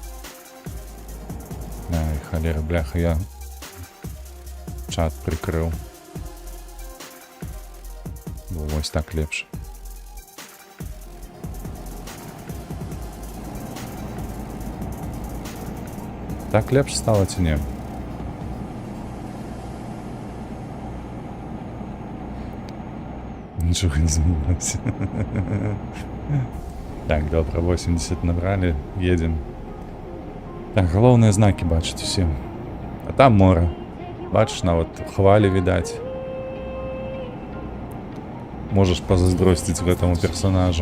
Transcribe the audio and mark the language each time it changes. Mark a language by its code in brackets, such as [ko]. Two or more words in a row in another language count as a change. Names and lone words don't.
[uk] Ай, халера, бляха, я чат прикрыў. [be] Ось так лепш. Так лепш стало ці не? [uk] Нічого не змінилося. Так, добре, 80 набрали, едем. Так, [be] галоўныя знакі бачаць усе. [uk] А там море. Бачиш, [be] нават хвалі відаць. Можаш пазайздросціць гэтаму персонажу.